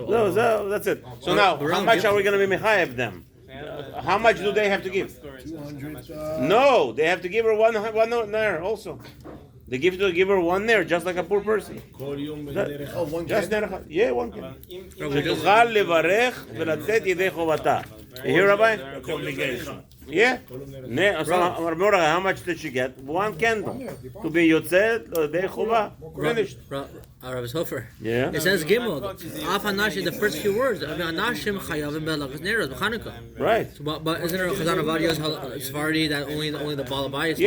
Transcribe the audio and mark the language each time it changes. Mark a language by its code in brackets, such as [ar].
[en] No, that's it. So now, how much are we going to be mechayev them? How much do they have to give? 200. No, they have to give her one nair also. They give her one nair, just like a poor person. Oh, one Just can. nair echad. Yeah, one can. [he] אם- שתוכל לברך ולצאת ידי חובתה. [en] You hear, Rabbi? Obligation. Yeah. So, remember, how much did she get? One candle. To be yotzet yedei chova. Finished. Rabbi Hofer. Yeah. It says Gimel. Af Hanashim, the first few words. I mean, Hanashim chayavim belachas neiros b'Chanukah. Right. But isn't there a Chazon Ovadiya's Sephardi that only the Balabayas?